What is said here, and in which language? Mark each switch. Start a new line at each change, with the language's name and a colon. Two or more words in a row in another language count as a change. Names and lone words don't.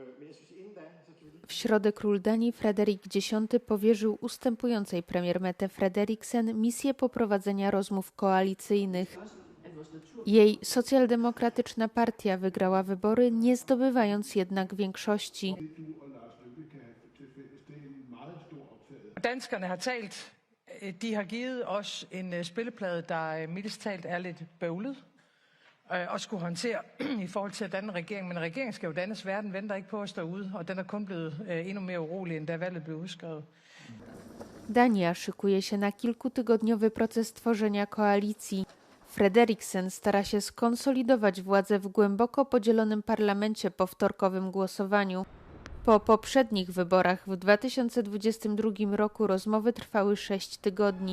Polish: W środę król Danii Frederik X powierzył ustępującej premier Mette Frederiksen misję poprowadzenia rozmów koalicyjnych. Jej socjaldemokratyczna partia wygrała wybory, nie zdobywając jednak większości.
Danish: Danskerne har talt. De har givet os en spilleplade, der mildest talt er lidt bøvlet og skulle håndtere i forhold til at danne regering. Men regeringen skal jo dannes. Verden venter ikke på os derude, og den er kun blevet endnu mere urolig, end da valget blev udskrevet.
Polish: Dania szykuje się na kilkutygodniowy proces tworzenia koalicji. Frederiksen stara się skonsolidować władzę w głęboko podzielonym parlamencie po wtorkowym głosowaniu. Po poprzednich wyborach w 2022 roku rozmowy trwały 6 tygodni.